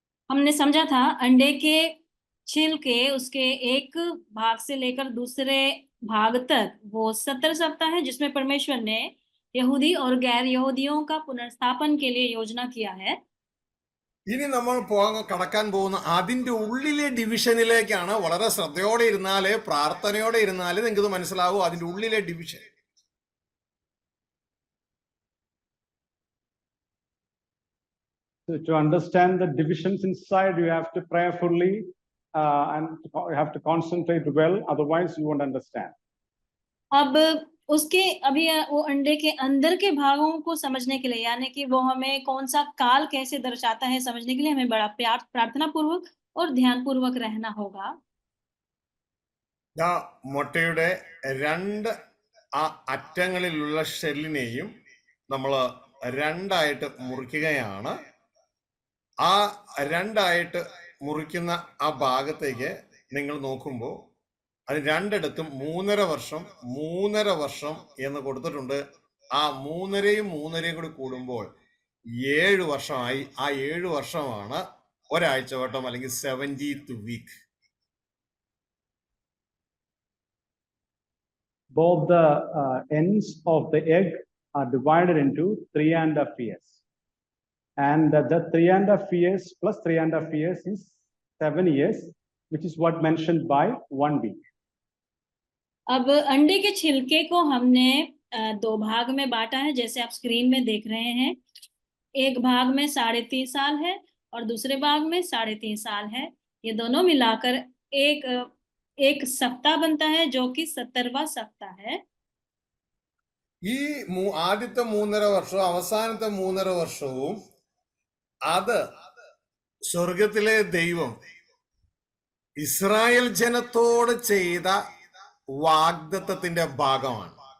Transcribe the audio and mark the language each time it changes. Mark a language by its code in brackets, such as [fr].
[hi] हमने समझा था अंडे के छिल के उसके एक भाग से लेकर दूसरे भाग तक वो 70 सप्ताह है, जिसमें परमेश्वर ने यहूदी और गैर यहूदियों का पुनर्स्थापन के लिए योजना किया है. [ml] ഇനി നമ്മൾ കടക്കാൻ പോകുന്ന അതിന്റെ ഉള്ളിലെ ഡിവിഷനിലേക്കാണ്. വളരെ ശ്രദ്ധയോടെ ഇരുന്നാല്, പ്രാർത്ഥനയോടെ ഇരുന്നാല് നിങ്ങൾക്ക് മനസ്സിലാവും അതിന്റെ ഉള്ളിലെ division. [en] So to understand the divisions inside, you have to prayerfully and you have to concentrate well, otherwise you won't understand. [hi] अब उसके अभी वो अंडे के अंदर के भागों को समझने के लिए, यानी कि वो हमें कौन सा काल कैसे दर्शाता है समझने के लिए हमें बड़ा प्रार्थना पूर्वक और ध्यान पूर्वक रहना होगा. [ml] മുട്ടയുടെ രണ്ട് അറ്റങ്ങളിലുള്ള ഷെല്ലിനെയും നമ്മൾ രണ്ടായിട്ട് മുറിക്കുകയാണ്. ആ രണ്ടായിട്ട് മുറിക്കുന്ന ആ ഭാഗത്തേക്ക് നിങ്ങൾ നോക്കുമ്പോൾ അത് രണ്ടിടത്തും 3.5 വർഷം എന്ന് കൊടുത്തിട്ടുണ്ട്. ആ 3.5 കൂടി കൂടുമ്പോൾ 7 വർഷമായി. ആ 7 വർഷമാണ് ഒരാഴ്ചവട്ടം അല്ലെങ്കിൽ [en] 70th week. Both the ends of the egg are divided into 3.5 years. And the 3.5 years plus 3.5 years is 7 years, which is what mentioned by 1 week. [hi] अब अंडे के छिलके को हमने 2 भाग में बांटा है, जैसे आप स्क्रीन में देख रहे हैं. एक भाग में 3.5 साल है और दूसरे भाग में 3.5 साल है. ये दोनों मिलाकर एक सप्ताह बनता है, जो कि 70वां सप्ताह है. [ml] ഈ ആദ്യത്തെ 3.5 വർഷവും അവസാനത്തെ 3.5 വർഷവും അത് സ്വർഗത്തിലെ ദൈവം ഇസ്രായേൽ ജനത്തോട് ചെയ്ത വാഗ്ദത്തത്തിന്റെ ഭാഗമാണ്.